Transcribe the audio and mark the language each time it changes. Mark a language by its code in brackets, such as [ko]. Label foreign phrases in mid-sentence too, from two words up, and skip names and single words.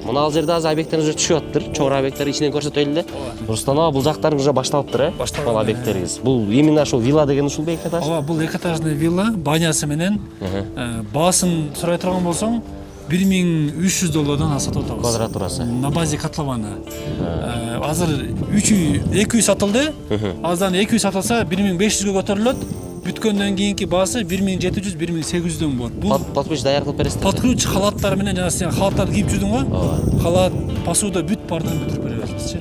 [ky] Мына ал жерде азыр объекттериңиз уже түшүп атыптыр. Чоң объекттер ичинен көрсөтөлү эле. Рустам ага, бул жактарың уже башталыптыр, э? Башталды. Бул объекттериңиз. Бул именно ушул вилла деген ушул эки этаж. Ооба, бул эки этажный вилла, банясы менен баасын сурай турган болсоң $1300 сатып атабыз. Квадратурасы. [ru] На базе котлована. [ky] Азыр 3 үй, 2 үй сатылды. Аздан 2 үй сатылса 1500-гө көтөрүлөт. Бүткөндөн кийинки баасы 1700-1800дөн болот. Бул Подключ даяр кылып бересиз. подключ халаттар менен жана сен халаттарды кийип жүрдүң го. Халат, посуда бүт бардын бүтүрүп беребиз бизчи.